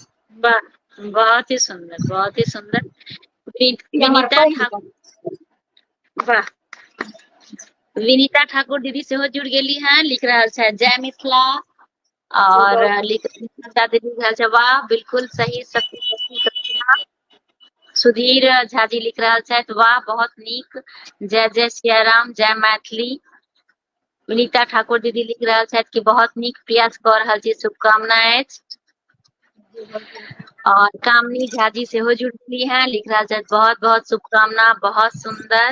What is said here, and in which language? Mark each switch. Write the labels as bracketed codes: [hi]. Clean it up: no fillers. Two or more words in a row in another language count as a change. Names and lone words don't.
[mai] वाह, बहुत ही सुंदर, बहुत ही सुंदर। ई हमर विनीता पहिल ठाकुर, वाह। विनीता ठाकुर दीदी सेहो जुड़ गेली हैं, लिख रहल छै जय मिथिला। और दीदी लिख रहल छै वाह बिल्कुल सही, सत्य सत्य कविता। सुधीर झा जी लिख रहल छथि वाह बहुत नीक, जय जय सिया राम, जय मैथिली। विनीता ठाकुर दीदी लिख रहल छथि कि बहुत नीक प्रयास कऽ रहल छी, शुभकामना अछि। और कामनी झा जी सेहो जुड़ली हैं, लिख रहल छथि बहुत बहुत शुभकामना, बहुत सुंदर।